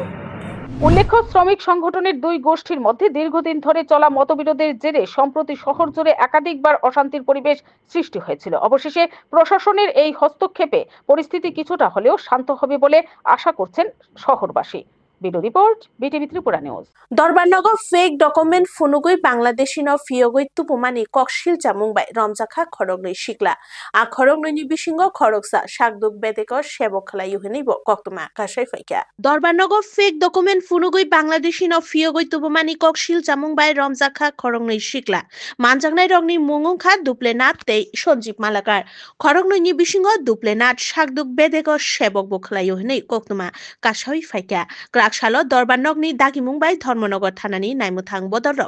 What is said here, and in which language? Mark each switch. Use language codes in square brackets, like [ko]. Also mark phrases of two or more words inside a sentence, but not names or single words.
[bn] উল্লেখ্য শ্রমিক সংগঠনের দুই গোষ্ঠীর মধ্যে দীর্ঘদিন ধরে চলা মতবিরোধের জেরে সম্প্রতি শহর জুড়ে একাধিকবার অশান্তির পরিবেশ সৃষ্টি হয়েছিল অবশেষে প্রশাসনের এই হস্তক্ষেপে পরিস্থিতি কিছুটা হলেও শান্ত হবে বলে আশা করছেন শহরবাসী [en] video report [bn] বিটিভি ত্রিপুরা নিউজ [trp] দরবারনগর [en] fake document [trp] ফুনুগুই বাংলাদেশি ন ফিয়গুই তুপুমানি ককশিল জামুংবাই রমজাখা খরগনৈ শিকলা আ খরগনৈনি বিসিঙ্গ খরগসা শাকদুক বেদেক সেবক খলাই ইউহিনিব কক্তমা কাশাই ফাইকা দরবারনগর [en] fake document [trp] ফুনুগুই বাংলাদেশি ন ফিয়গুই তুপুমানি ককশিল জামুংবাই রমজাখা খরগনৈ শিকলা মানজাংনাই রংনি মুংুংখা দুপ্লেনাথ তেই সঞ্জীব মালাকার খরগনৈনি বিসিঙ্গ দুপ্লেনাথ শাকদুক বেদেক সেবক বখলাই ইউহিनै কক্তমা কাশাই ফাইকা সালো দরবারনগনি দাগিমুংবাই ধর্মনগর থানানি নাইমুথাং বদরক